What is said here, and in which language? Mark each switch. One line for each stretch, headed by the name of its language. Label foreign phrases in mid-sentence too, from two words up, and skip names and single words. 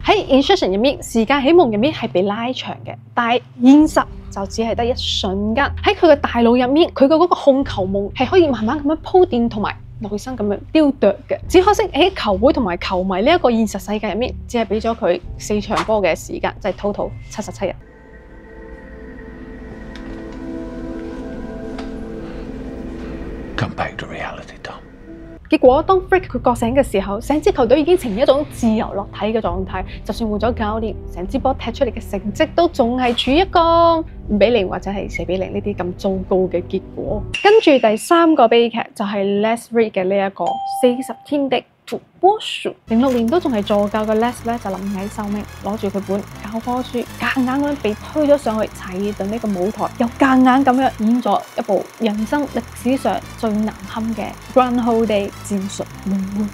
Cantonese: 喺 Inception 入面，時間喺夢入面係被拉長嘅，但係現實就只係得一瞬間。喺佢嘅大腦入面，佢嘅嗰個控球夢係可以慢慢咁樣鋪墊同埋內心咁樣雕琢嘅。只可惜喺球會同埋球迷呢一個現實世界入面，只係俾咗佢4場波嘅時間，即係 total 77日。
English: Come back to reality, Tom。
Cantonese: 結果當 Frank 佢覺醒嘅時候，成支球隊已經呈現一種自由落體嘅狀態。就算換咗教練，成支波踢出嚟嘅成績都仲係處於一個5-0或者係4-0呢啲咁糟糕嘅結果。跟住第3個悲劇就係 Les Reed 嘅呢一個40天的土撥鼠。06年都仲係助教嘅 Les 咧就臨危受命，攞住佢本教科書，夾硬咁樣被推咗上去查爾頓呢個舞台，又夾硬咁樣演咗一部人生歷史上最難堪嘅 Groundhog Day 戰術輪換。